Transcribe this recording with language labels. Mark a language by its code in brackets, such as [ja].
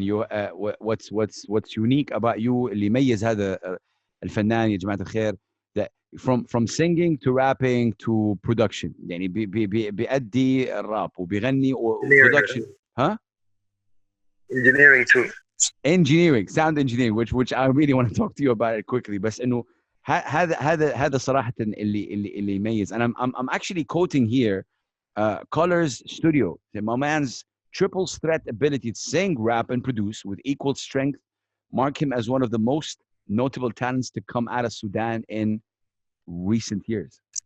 [en] You what's unique about you [ar] اللي يميز هذا الفنان يا جماعة الخير [en] that from singing to rapping to production [ar] يعني بيأدي الراب وبيغني [en] production ها engineering too. Engineering, sound engineering, which I really want to talk to you about it quickly. [ar] بس إنه هذا صراحة اللي يميز. [en] And I'm actually quoting here Colors Studio, MaMan's triple threat ability to sing, rap, and produce with equal strength mark him as one of the most notable talents to come out of Sudan in recent years.